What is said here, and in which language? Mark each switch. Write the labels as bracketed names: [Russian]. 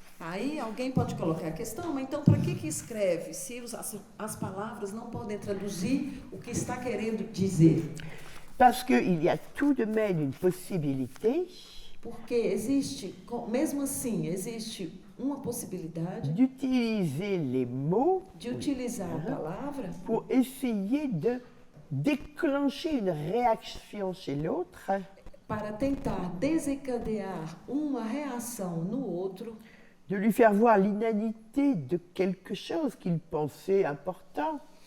[Portuguese] Aí alguém pode colocar a questão, mas então para que escreve se as palavras não podem traduzir o que está querendo dizer? [French] Parce qu'il y a tout de même une possibilité [Portuguese] Porque existe, mesmo assim, existe uma possibilidade [French] d'utiliser les mots [Portuguese] de utilizar a palavra [French] pour essayer de déclencher une réaction chez l'autre [Portuguese] para tentar desencadear uma reação no outro, [French] de lui faire voir l'inanité de quelque chose qu'il pensait important.